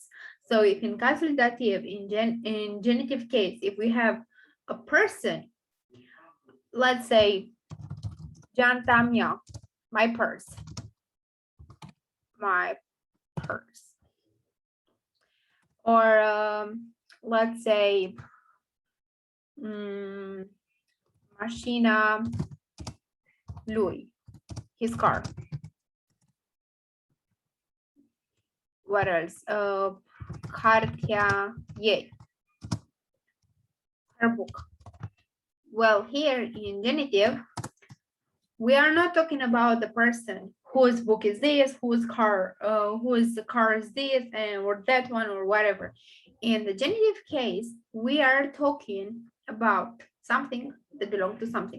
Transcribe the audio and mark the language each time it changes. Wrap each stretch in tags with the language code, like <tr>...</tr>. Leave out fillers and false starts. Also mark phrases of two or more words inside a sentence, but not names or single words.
<en>So if in</en> <ro>casul dativ,</ro> <en>in genitive case, if we have a person, let's say,</en> <ro>Geanta mea,</ro> <en>my purse. Or let's say,</en> <ro>mașina lui,</ro> <en>his car. What else?</en> <ro>Cartea ei,</ro> <en>her book. Well, here in genitive, we are not talking about the person whose book is this, whose car is this, and or that one or whatever. In the genitive case, we are talking about something that belongs to something.</en>